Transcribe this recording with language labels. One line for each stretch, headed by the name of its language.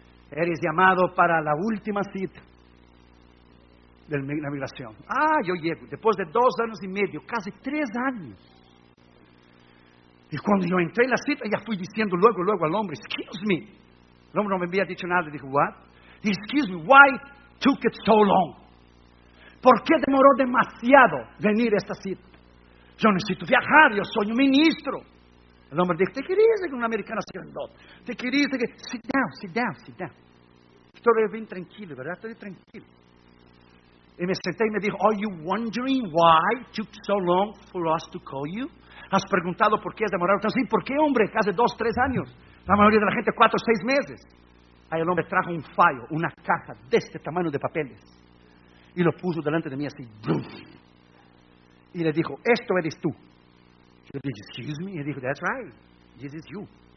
Spanish: Eres llamado para la última cita de la migración. Ah, yo llego, después de 2 años y medio, casi 3 años. Y cuando yo entré en la cita, ya fui diciendo luego al hombre,
English: excuse me.
Spanish: El hombre no me había dicho nada, dijo,
English: what? Excuse me, why took it so long?
Spanish: ¿Por qué demoró demasiado venir a esta cita? Yo necesito viajar, yo soy un ministro. El hombre dijo, ¿te querías que un americano sea grandote? ¿Te querías que...
English: Sit down.
Spanish: Estoy bien tranquilo, ¿verdad? Estoy tranquilo. Y me senté y me dijo,
English: are you wondering why it took so long for us to call you?
Spanish: ¿Has preguntado por qué has demorado tanto? Sí, ¿por qué, hombre? Casi 2, 3 años. La mayoría de la gente, 4, 6 meses. Ahí el hombre trajo un fallo, una caja de este tamaño de papeles. Y lo puso delante de mí así. ¡Bruf! Y le dijo, esto eres tú. Yo le dije,
English: excuse me.
Spanish: Y dijo,
English: that's right. This is you.